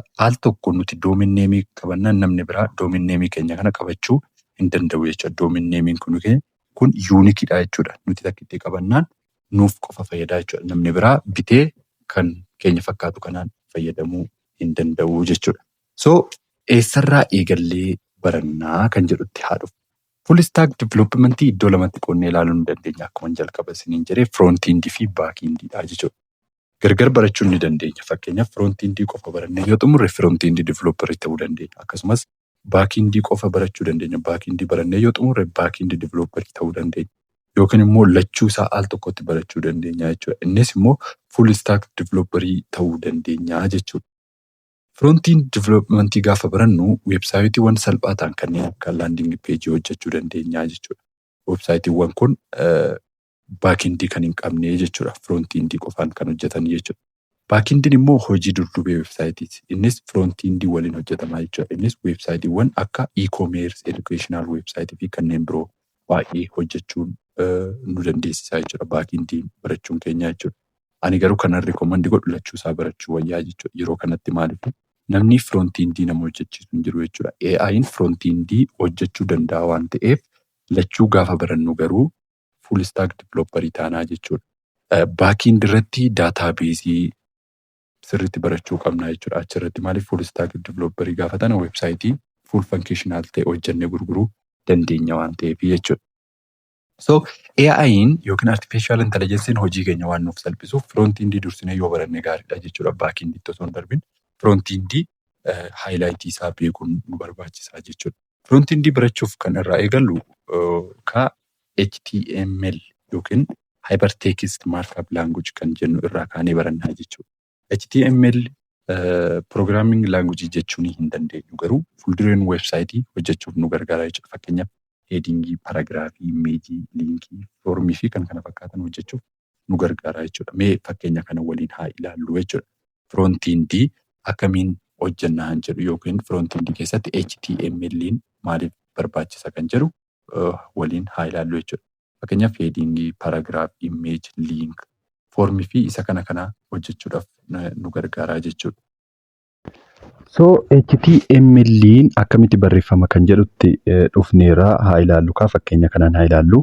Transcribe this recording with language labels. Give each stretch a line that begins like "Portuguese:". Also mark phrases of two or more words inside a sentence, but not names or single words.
Oromo: Al tokko nuti doominneemii qabannaan namni biraa doominneemii keenya kana qabachuu hin danda'u jechuudha. Doominneemiin kun kun yuunikiidha jechuudha. Nuti takkitti qabannaan nuuf qofa fayyadaa jechuudha. Namni biraa bitee kan keenya fakkaatu kanaan fayyadamuu hin danda'u jechuudha. So eessarraa eegallee barannaa kan jedhutti haa dhufu.
English: Full stack development
Oromo: iddoo lamatti qoonnee ilaaluu ni dandeenya. Akkuma jalqaba isiniin jedhee front-end fi back-endidha jechuudha. Gargar barachuu ni dandeenya. Fakkeenyaaf front-end qofa barannee yoo xumurre
English: front-end developer
Oromo: ta'uu dandeenya. Akkasumas back-end qofa barachuu dandeenya. Back-end barannee yoo xumurre
English: back-end developer
Oromo: ta'uu dandeenya. Yookiin immoo lachuu isaa al tokkotti barachuu dandeenya jechuudha. Innis immoo
English: full stack developer
Oromo: ta'uu dandeenya jechuudha.
English: Front-end development
Oromo: gaafa barannu weebsaayitiiwwan salphaa ta'an kanneen akka
English: landing page
Oromo: hojjechuu dandeenya jechuudha. Weebsaayitiiwwan kun back-end kan hin qabne jechuudha. Front-end qofaan kan hojjetan jechuudha. Back-end immoo hojii durdubee weebsaayitiiti. Innis front-end waliin hojjetamaa jechuudha. Innis weebsaayitiiwwan akka e-commerce,
English: educational website
Oromo: fi kanneen biroo baay'ee hojjechuun nu dandeessisaa jechuudha. Back-end barachuun keenya jechuudha. Ani garuu kanan rekoomandi godhu lachuu isaa barachuu wayyaa jechuudha. Yeroo kanatti maaliif namni front-end nama hojjechiisu hin jiru jechuudha. AI'n front-end hojjechuu danda'a waan ta'eef lachuu gaafa barannu garuu
English: full stack developer
Oromo: taanaa jechuudha. Back-end irratti daatabeesii sirriitti barachuu qabna jechuudha. Achirratti maaliif
English: full stack developer
Oromo: gaafa tana weebsaayitii
English: full functional
Oromo: ta'e hojjennee gurguruu dandeenya waan ta'eef jechuudha. So AI'n yookiin
English: artificial intelligence
Oromo: hojii keenya waan nuuf salphisuuf front-end dursinee yoo baranne gaariidha jechuudha. Back-end osoo hin darbin front-end highlightii isaa beekuun nu barbaachisaa jechuudha. Front-end barachuuf kan irraa eegallu HTML yookiin
English: hypertext markup language
Oromo: kan jennu irraa kaanee barannaa jechuudha.
English: HTML programming language
Oromo: jechuun hin dandeenyu garuu fuuldureen weebsaayitii hojjechuuf nu gargaara jechuudha. Fakkeenyaaf headingii, paragraafii, imeejii, liinkii, foormii fi kan kana fakkaatan hojjechuuf nu gargaara jechuudha. Mee fakkeenya kana waliin haa ilaallu jechuudha. Front-end akkamiin hojjennaa hin jedhu yookiin front-end keessatti HTML'n maaliif barbaachisa kan jedhu waliin haa ilaallu jechuudha. Fakkeenyaaf headingii, paragraafii, imeejii, liink, foormii fi isa kana hojjechuudhaaf nu gargaara jechuudha. So HTML'n akkamitti barreeffama kan jedhutti dhufneera haa ilaallu kaa fakkeenya kanaan haa ilaallu.